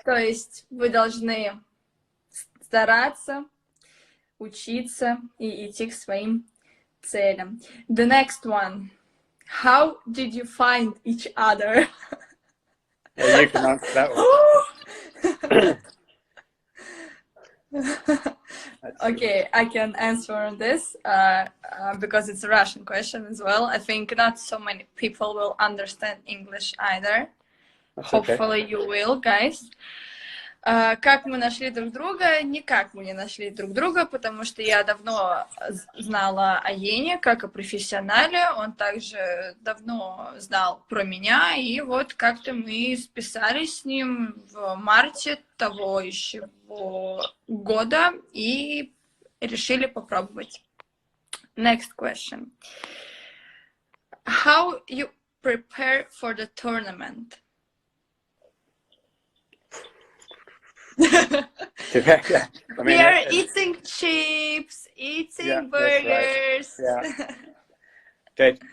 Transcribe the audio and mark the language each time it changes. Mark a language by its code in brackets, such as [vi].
[ru] То есть вы должны стараться, учиться и идти к своим целям. [en] The next one. How did you find each other? Yeah, you can answer that one. Okay, I can answer this because it's a Russian question as well. I think not so many people will understand English either. That's Hopefully okay. you will, guys. [ru] Как мы нашли друг друга? Никак мы не нашли друг друга, потому что я давно знала о Йене как о профессионале, он также давно знал про меня, и вот как-то мы списались с ним в марте того еще года и решили попробовать. [en] Next question. How you prepare for the tournament? We are eating chips, eating burgers. Right. Yeah.